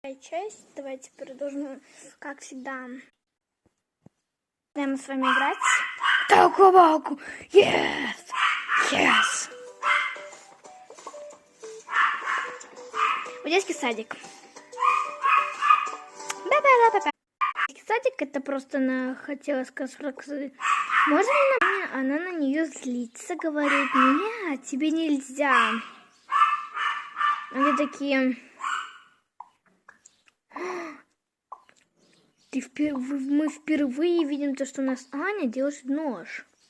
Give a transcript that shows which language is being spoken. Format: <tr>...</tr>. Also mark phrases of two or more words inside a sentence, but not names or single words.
<ru>Часть. Давайте продолжим, как всегда. Будем с вами играть. Талку-валку!</ru> <en>Yes! Yes!</en> <ru>В детский садик. Ба-ба-ба-ба-ба. Детский садик, это просто она хотела сказать, можно ли она на нее злится, говорит, нет, тебе нельзя. Они такие... Мы впервые видим то, что у нас Аня делает нож.</ru>